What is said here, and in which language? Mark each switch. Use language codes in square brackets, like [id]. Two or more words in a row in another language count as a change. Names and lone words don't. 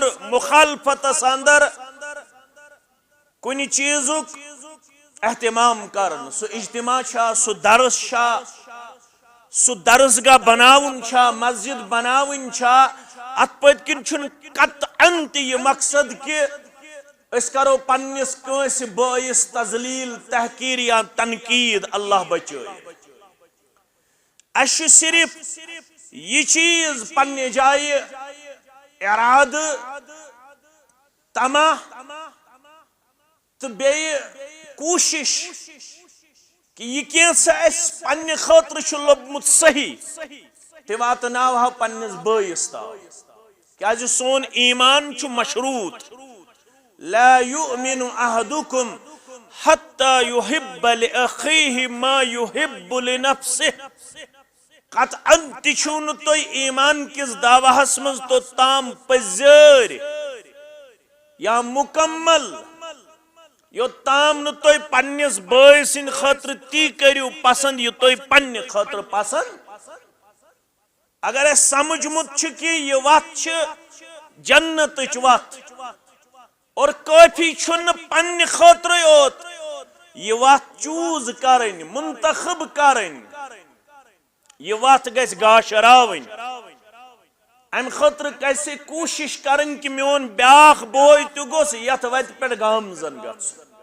[ks] مخالفت اندر کنی چیزک اہتمام کرن سو اجتماع چھا سو درس چھا سو درسگاہ بناون چھا مسجد بناون چھا ات پت کن چھن قطعاً تہ یہ مقصد کہ اس کرو پنس کنس باعث تذلیل تحقیر یا تنقید اللہ بچائے اش صرف یہ چیز پنہ جائے اراد تما تو بیٚیہِ کوشش کہ یہ کینسا اس پنہ خاطر چھ لوبمت صحیح تہ واتناوہا پنس بٲیس تام کیازِ سون ایمان چھ مشروط [ar] لا یؤمن احدکم حتی یحب لأخیہ ما یحب لنفسہ [ks] قطعاً تہ چھو نہ تُہۍ ایمان کس دعوہس مز تو تام پزیر یا مکمل یوتام نہ تُہۍ پننس بٲے سٕنٛدِ خٲطرٕ تی کٔرِو پسند یہ تُہۍ پننہِ خٲطرٕ پسند اگر اس سمجھمت چھ کہ یہ وت چھ جنتچ وت اور کافی چھُنہٕ پننہِ خٲطرٕ یوت یہ وت چوز کرٕنۍ منتخب کرٕنۍ یہ وت گژھِ گاشراوٕنۍ ام خاطر گژھِ کوشش کرن کہ میون بیاکھ بوے تہ گوٚژھ یتھ وتہِ پٮ۪ٹھ گامزن گژھُن